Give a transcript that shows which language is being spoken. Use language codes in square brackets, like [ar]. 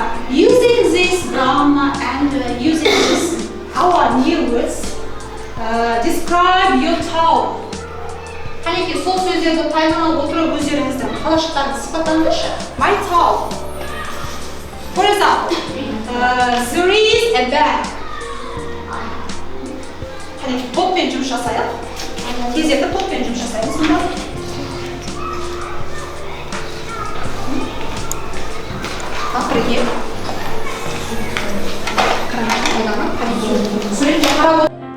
[en] Using this grammar and using this our new words, describe your town. [kk] Қанекей, сол сөздерді пайдаланып отырып өздеріңіздің қалашықтарыңызды сипаттаңызшы. [en] My town. For example, there is a bank. [kk] Қанекей, топпен жұмыс жасайық. Кезекті топпен жұмыс жасаймыз. Сонда бірге қолданып, қанекей. суретке қарап